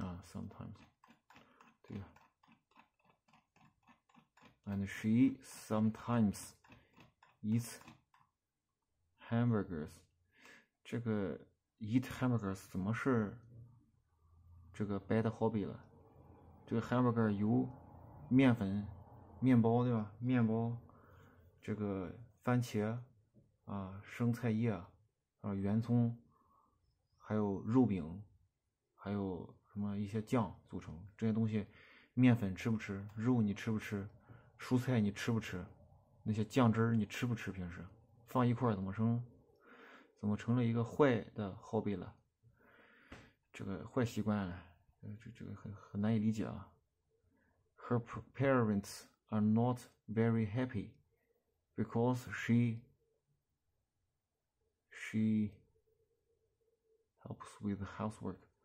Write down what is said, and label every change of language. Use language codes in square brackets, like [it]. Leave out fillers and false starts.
[zh] sometimes 对呀。 [en] And she sometimes eats hamburgers. [zh] 这个 [en] eat hamburgers [zh] 怎么是这个 [en] bad hobby [zh] 了？这个 hamburger 由面粉、面包对吧？面包，这个番茄生菜叶圆葱，还有肉饼，还有什么一些酱组成。这些东西，面粉吃不吃？肉你吃不吃？蔬菜你吃不吃？那些酱汁你吃不吃？平时放一块怎么成了一个坏的 hobby 了？这个坏习惯了，这个很难以理解啊。 [en] Her parents are not very happy because she helps with housework.